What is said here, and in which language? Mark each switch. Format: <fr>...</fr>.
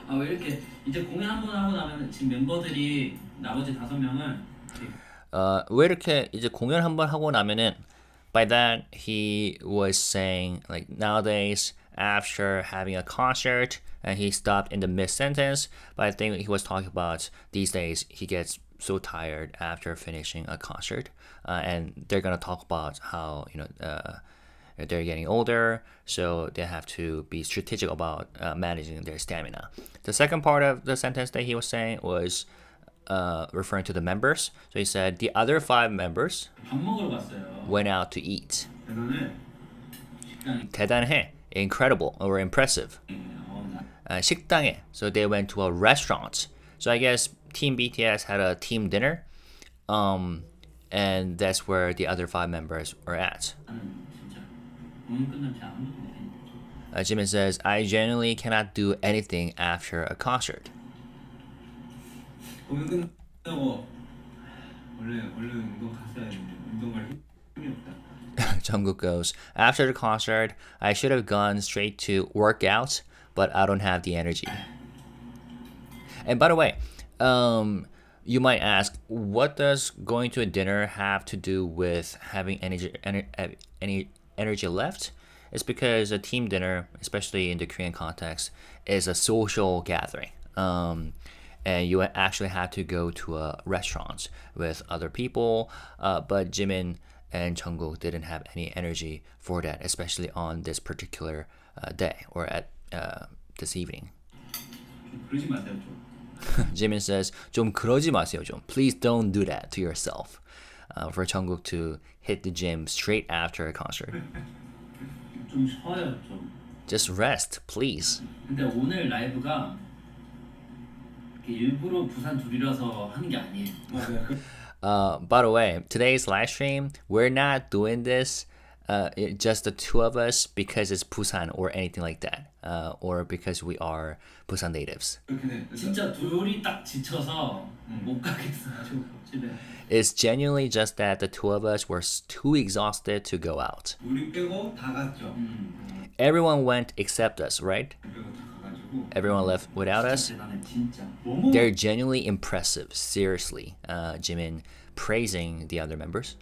<ko>왜 이렇게 이제 공연 한 번 하고 나면 지금 멤버들이 나머지 5명은 왜 이렇게 이제 공연 한번 하고 나면은</ko> <en>by that he was saying like nowadays after having a concert and he stopped in the mid sentence, but I think he was talking about these days he gets so tired after finishing a concert, and they're gonna talk about how they're getting older, so they have to be strategic about managing their stamina. The second part of the sentence that he was saying was referring to the members. So he said the other 5 members</en> <ko>밥 먹으러 갔어요.</ko> <en>went out to eat.</en> <ko>대단해. 식당에. 대단해,</ko> <en>incredible or impressive.</en> <ko>식당에,</ko> <en>so they went to a restaurant. So I guess Team BTS had a team dinner, and that's where the other 5 members were at.</en> <ko>진짜 공연 끝나면 잘 안 먹는데.</ko> <en>Jimin says, I genuinely cannot do anything after a concert.</en> <ko>공연 끝나고 원래 운동 갔어야 되는데 운동 갈 힘이 없다.</ko> <en>Jungkook goes, after the concert, I should have gone straight to workout, but I don't have the energy. And by the way, you might ask, what does going to a dinner have to do with having any energy left? It's because a team dinner, especially in the Korean context, is a social gathering. And you actually have to go to a restaurant with other people, but Jimin and Jungkook didn't have any energy for that, especially on this particular day or at this evening.</en> <ko>그러지 마세요 좀.</ko> <en>Jimin says,</en> <ko>좀 그러지 마세요 좀.</ko> <en>Please don't do that to yourself. for Jungkook to hit the gym straight after a concert.</en> <ko>좀 쉬어요 좀.</ko> <en>Just rest, please.</en> <ko>근데 오늘 라이브가 이렇게 일부러 부산 둘이라서 하는 게 아니에요.</ko> <en>By the way, today's live stream, we're not doing this just the two of us because it's Busan or anything like that, or because we are Busan natives.</en> <ko>그렇게 돼. 진짜 둘이 딱 지쳐서 못 가겠어가지고 집에.</ko> <en>It's genuinely just that the two of us were too exhausted to go out.</en> <ko>우리 빼고 다 갔죠.</ko> <en>Everyone went except us, right?</en> <ko>우리 빼고 다 가가지고.</ko> <en>Everyone left without us.</en> <ko>대단해 진짜.</ko> <en>They're genuinely impressive, seriously. Jimin praising the other members.</en>